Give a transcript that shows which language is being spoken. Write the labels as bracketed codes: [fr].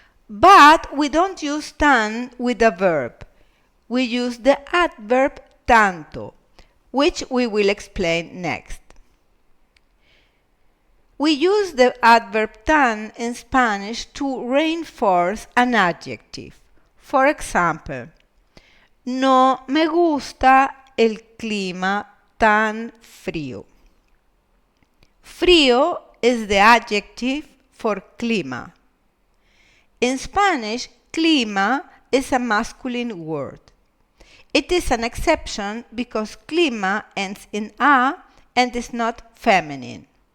[en] But we don't use tan with a verb. We use the adverb tanto, which we will explain next. We use the adverb tan in Spanish to reinforce an adjective. For example, [es] no me gusta el clima tan frío. [en] Frío is the adjective for clima. In Spanish, clima is a masculine word. It is an exception because clima ends in a and is not feminine.